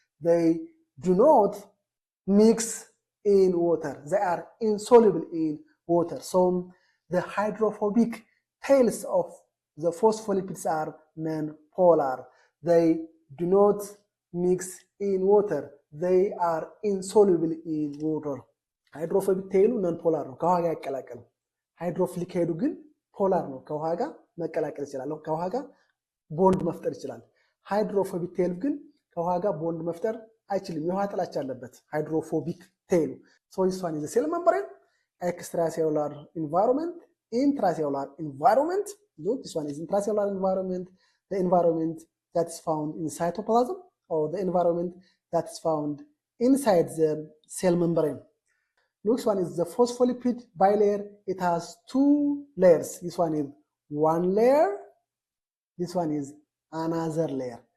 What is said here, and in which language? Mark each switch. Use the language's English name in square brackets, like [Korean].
[English] They do not mix in water. They are insoluble in water. So the hydrophobic tails of the phospholipids are non-polar. They do not mix in water. They are insoluble in water. [Amharic] ሃይድሮፎቢክ ቴይሉ non-polar ነው፣ ከውሃ ጋር አይቀላቀልም። ሃይድሮፊሊክ ሄዱ ግን ፖላር ነው፣ ከውሃ ጋር መቀላቀል ይችላል፣ ከውሃ ጋር ቦንድ መፍጠር ይችላል። ሃይድሮፎቢክ ቴይሉ ግን ከውሃ ጋር ቦንድ መፍጠር አይችልም፣ የውሃ ጥላቻ አለበት ሃይድሮፎቢክ ቴይሉ። [English] So this one is the cell membrane, extracellular environment, intracellular environment. Look, this one is intracellular environment, the environment that is found in cytoplasm, or the environment that is found inside the cell membrane. Look, this one is the phospholipid bilayer. It has two layers. This one is one layer, this one is another layer.